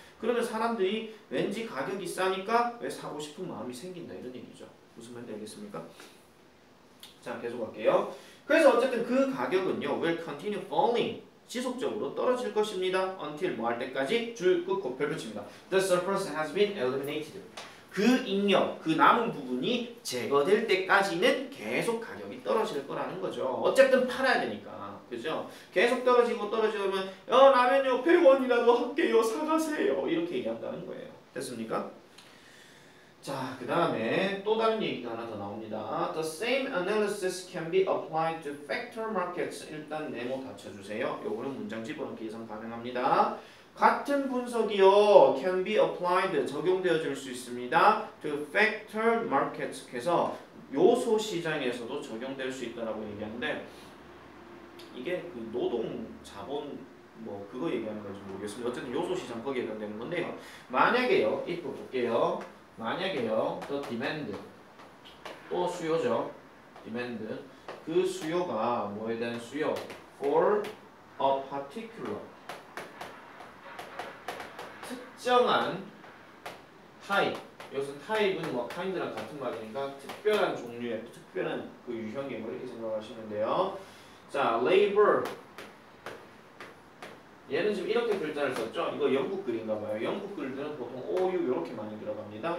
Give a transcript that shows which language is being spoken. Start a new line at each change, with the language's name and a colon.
Korean: 그러면 사람들이 왠지 가격이 싸니까 왜 사고 싶은 마음이 생긴다 이런 얘기죠. 무슨 말인지 알겠습니까? 자, 계속 할게요. 그래서 어쨌든 그 가격은요,
English: will continue falling.
Korean: 지속적으로 떨어질 것입니다. until 뭐 할 때까지 줄 긋고 별 붙입니다.
English: The surplus has been eliminated.
Korean: 그 잉여, 그 남은 부분이 제거될 때까지는 계속 가격이 떨어질 거라는 거죠. 어쨌든 팔아야 되니까. 그죠? 계속 떨어지면 라면요 100원이라도 할게요. 사가세요. 이렇게 얘기한다는 거예요. 됐습니까? 자, 그 다음에 또 다른 얘기가 하나 더 나옵니다.
English: The same analysis can be applied to factor markets.
Korean: 일단 네모 닫혀주세요. 요거는 문장 집어넣기 예상 가능합니다. 같은 분석이요,
English: can be applied,
Korean: 적용되어질 수 있습니다.
English: to factor markets
Korean: 해서 요소 시장에서도 적용될 수 있다라고 얘기하는데, 이게 그 노동 자본 뭐 그거 얘기하는 건지 모르겠습니다. 어쨌든 요소 시장 거기에 해당되는 건데요. 만약에요, 이거 볼게요. 만약에요,
English: the demand,
Korean: 또 수요죠. demand, 그 수요가 뭐에 대한 수요?
English: for a particular,
Korean: 특정한 타입. 여기서 타입은 뭐 kind랑 같은 말이니까 특별한 종류의, 특별한 그 유형의 뭐 이렇게 생각하시면 돼요. 자, labor. 얘는 지금 이렇게 글자를 썼죠. 이거 영국 글인가 봐요. 영국 글들은 보통 OU 이렇게 많이 들어갑니다.